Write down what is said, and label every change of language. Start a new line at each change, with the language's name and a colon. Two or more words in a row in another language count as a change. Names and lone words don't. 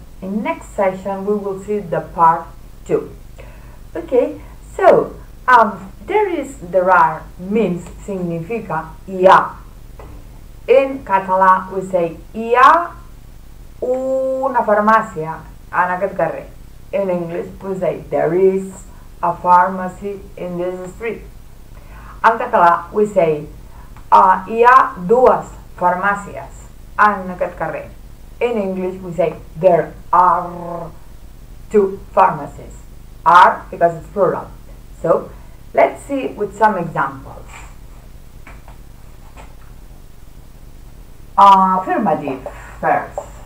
English: In next session we will see the part 2. Okay, so there are means
Catalan: significa hi ha.
English: In català we say
Catalan: hi ha una farmàcia en aquest carrer.
English: In English we say there is a pharmacy in this street.
Catalan: En català
English: we say
Catalan: hi ha 2 farmàcies en aquest carrer.
English: In English we say there are 2 pharmacies. Are because it's plural. So let's see with some examples. Affirmative first.